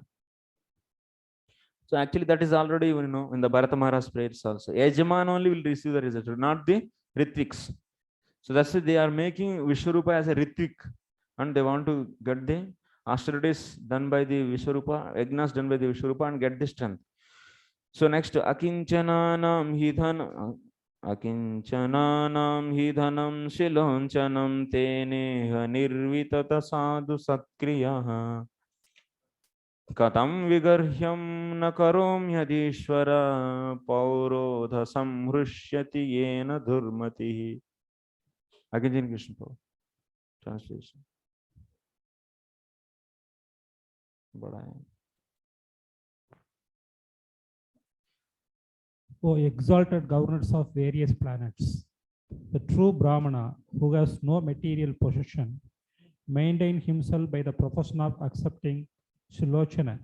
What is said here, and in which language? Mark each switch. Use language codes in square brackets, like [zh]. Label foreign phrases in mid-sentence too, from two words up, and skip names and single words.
[en] So actually that is already, in the Bharata Maharaj prayers also. Yajaman only will receive the result, not the Ritviks. So that's why they are making Vishwarupa as a Ritvik, and they want to get the austerities done by the Vishwarupa, yajnas done by the Vishwarupa, and get the strength. So next, [sa] अकिञ्चनानाम् हिधनम् शिलोञ्छनम् तेनेह निर्वितत साधु सत्क्रियः कथम् विगर्ह्यम् नकरोम् यदीश्वर पौरोध संहृष्यति येन धुर्मति. [en] Again, Krishna Prabhu. Translation. O exalted governors of various planets, the true Brahmana, who has no material possession, maintains himself by the profession of accepting Shilochana.